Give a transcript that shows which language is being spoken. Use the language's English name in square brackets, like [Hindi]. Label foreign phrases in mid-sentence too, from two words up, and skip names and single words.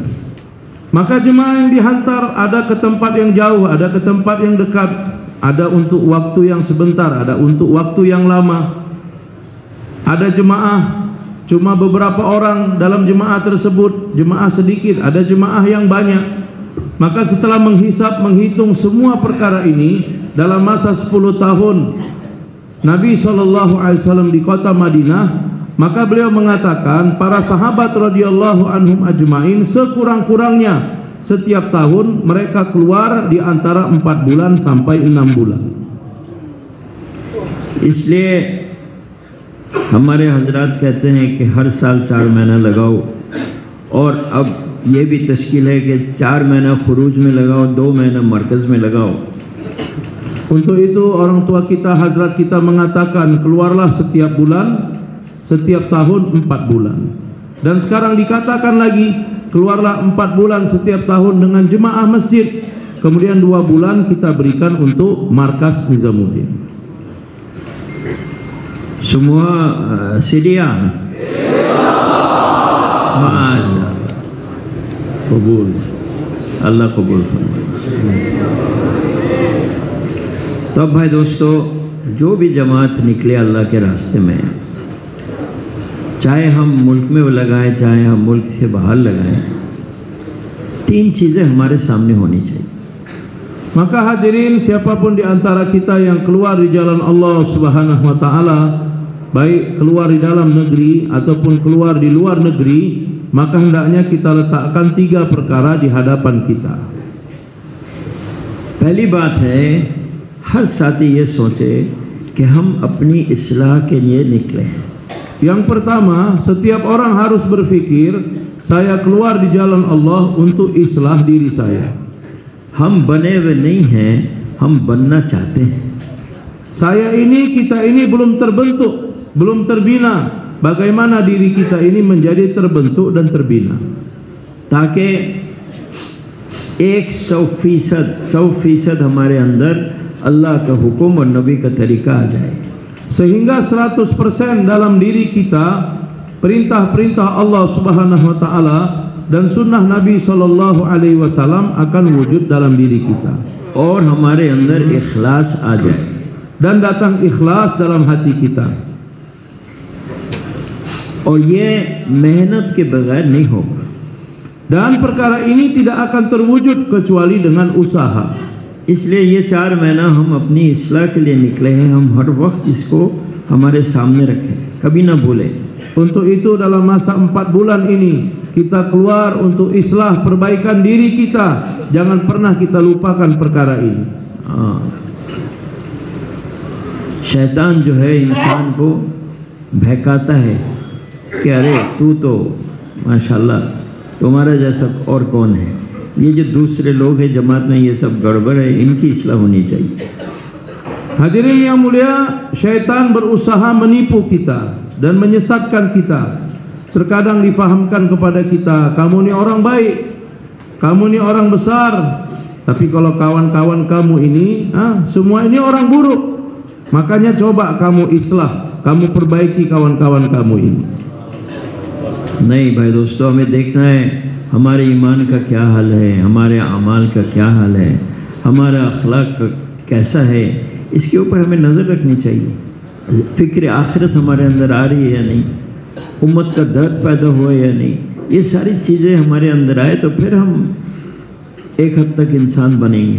[Indonesian] Maka jemaah yang dihantar ada ke tempat yang jauh, ada ke tempat yang dekat, ada untuk waktu yang sebentar, ada untuk waktu yang lama. Ada jemaah cuma beberapa orang dalam jemaah tersebut, jemaah sedikit, ada jemaah yang banyak. Maka setelah menghitung semua perkara ini dalam masa 10 tahun Nabi SAW di kota Madinah, maka beliau mengatakan para sahabat [Arabic] رضي الله عنهم أجمعين [Indonesian] sekurang-kurangnya setiap tahun mereka keluar di antara 4 bulan sampai 6 bulan. [Hindi] इसलिए हमारे हजरात कहते हैं कि हर साल 4 महीना लगाओ, और अब ये भी तश्कील है कि 4 महीना खुरूज में लगाओ, 2 महीना मरकज़ में लगाओ। [Indonesian] Untuk itu orang tua kita, hazrat kita mengatakan keluarlah setiap bulan, setiap tahun 4 bulan. Dan sekarang dikatakan lagi keluarlah 4 bulan setiap tahun dengan jemaah masjid, kemudian 2 bulan kita berikan untuk markas Nizamuddin. Semua sedia. Masyaallah. Kabul. [Hindi] अल्लाह कबूल फरमाए। तो अब भाई दोस्तों, जो भी जमात निकले अल्लाह के रास्ते में, चाहे हम मुल्क में लगाएं चाहे हम मुल्क से बाहर लगाएं, 3 चीज़ें हमारे सामने होनी चाहिए। [Indonesian] Maka hadirin, siapapun di antara kita yang keluar di jalan Allah [Arabic] سبحانه وتعالى, [Indonesian] baik keluar di dalam negeri ataupun keluar di luar negeri, maka hendaknya kita letakkan 3 perkara di hadapan kita. [Hindi] पहली बात है, हर साथी ये सोचे कि हम अपनी इस्लाह के लिए निकले हैं। [Indonesian] Yang pertama, setiap orang harus berpikir, saya keluar di jalan Allah untuk islah diri saya. [Hindi] हम बने हुए नहीं हैं, हम बनना चाहते हैं। [Indonesian] Saya ini, kita ini belum terbentuk, belum terbina. Bagaimana diri kita ini menjadi terbentuk dan terbina? [Hindi] ताकि 100% हमारे अंदर अल्लाह का हुक्म और नबी का तरीका आ जाए, [Indonesian] sehingga 100% dalam diri kita perintah-perintah Allah [Arabic] سبحانه وتعالى [Indonesian] dan sunnah Nabi [Arabic] صلى الله عليه وسلم [Indonesian] akan wujud dalam diri kita, [Hindi] और हमारे अंदर इखलास आ जाए, [Indonesian] dan datang ikhlas dalam hati kita. [Hindi] और ये मेहनत के बगैर नहीं होगा। [Indonesian] Dan perkara ini tidak akan terwujud kecuali dengan usaha. [Hindi] इसलिए ये 4 महीना हम अपनी इस्लाह के लिए निकले हैं, हम हर वक्त इसको हमारे सामने रखें, कभी ना भूलें। [Indonesian] Untuk itu dalam masa 4 bulan ini kita keluar untuk islah perbaikan diri kita. Jangan pernah kita lupakan perkara ini. [Hindi] शैतान जो है इंसान को बहकाता है कि अरे तू तो माशाल्लाह, तुम्हारा जैसा और कौन है, ये जो दूसरे लोग हैं जमात में ये सब गड़बड़ है, इनकी इस्लाह होनी चाहिए। [Indonesian] Hadirin yang mulia, syaitan berusaha menipu kita dan menyesatkan kita. Terkadang difahamkan kepada kita, kamu ini orang baik, kamu ini orang besar, tapi kalau kawan-kawan kamu ini, semua ini orang buruk. Makanya coba kamu islah, kamu perbaiki kawan-kawan kamu ini. [Hindi] नहीं भाई दोस्तों, हमें देखना है हमारे ईमान का क्या हाल है, हमारे अमाल का क्या हाल है, हमारा अखलाक कैसा है, इसके ऊपर हमें नज़र रखनी चाहिए। फ़िक्र आखिरत हमारे अंदर आ रही है या नहीं, उम्मत का दर्द पैदा हुआ है या नहीं, ये सारी चीज़ें हमारे अंदर आए तो फिर हम एक हद तक इंसान बनेंगे।